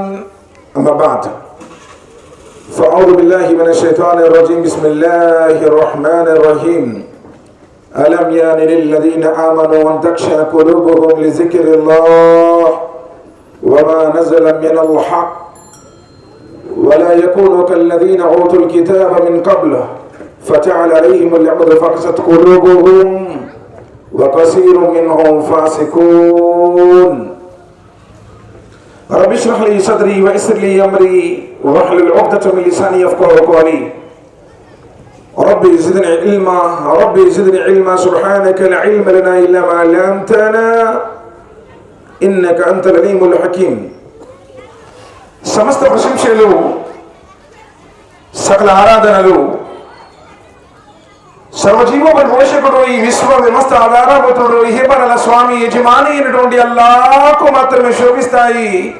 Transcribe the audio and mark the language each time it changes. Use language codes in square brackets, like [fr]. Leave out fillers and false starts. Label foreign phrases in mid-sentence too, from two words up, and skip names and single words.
[ar] أما بعد فأعوذ بالله من الشيطان الرجيم. بسم الله الرحمن الرحيم ألم يأن للذين آمنوا أن تخشع قلوبهم لذكر الله وما نزل من الحق ولا يكونوا كالذين أوتوا الكتاب من قبل فتعال عليهم العقد فقست قلوبهم وكثير منهم فاسقون رب اشرح لي صدري ويسر لي امري واحلل عقدة من لساني يفقهوا قولي رب زدني علما رب زدني علما سبحانك لا علم لنا الا ما علمتنا انك انت العليم الحكيم. [te] సమస్త ప్రశంసలు సకల ఆరాధనలు సర్వజీవోపరి పోషకుడు ఈ విశ్వ వ్యవస్థ ఆధారభూతుడు ఇహపరల స్వామి యజమాని అయినటువంటి అల్లాహ్కు మాత్రమే శోభిస్తాయి.